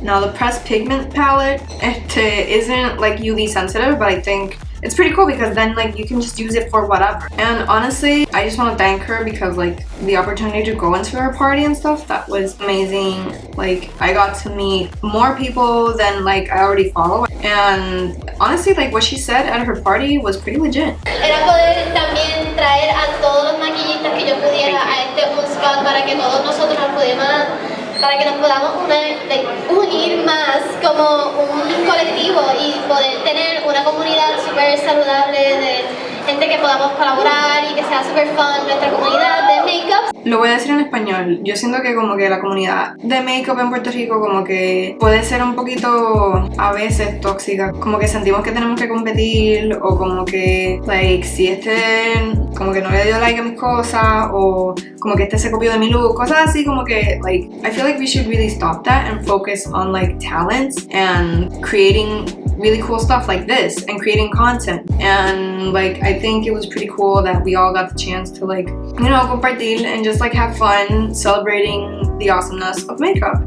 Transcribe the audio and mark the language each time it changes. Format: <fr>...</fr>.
<en>Now the pressed pigment palette, it isn't like UV sensitive, but I think it's pretty cool because then like you can just use it for whatever. And honestly, I just want to thank her because like the opportunity to go into her party and stuff, that was amazing. Like I got to meet more people than like I already follow, and honestly like what she said at her party was pretty legit.</en> <es>Era poder también traer a todos los maquillistas que yo pudiera a este un spot para que todos nosotros para que nos podamos unir más como un colectivo y poder tener una comunidad súper saludable de gente que podamos colaborar y que sea súper</es> <en>fun</en> <es>nuestra comunidad de make-up. Lo voy a decir en español. Yo siento que como que la comunidad de make-up en Puerto Rico como que puede ser un poquito a veces tóxica. Como que sentimos que tenemos que competir, o como que like si como que no le dio like a mis cosas, o como que se copió de mi look, cosas así. Como que</es> <en>like I feel like we should really stop that and focus on like talents and creating really cool stuff like this and creating content. And like I think it was pretty cool that we all got the chance to like, you know,</en> <es>compartir</es> <en>and just like have fun celebrating the awesomeness of makeup.</en>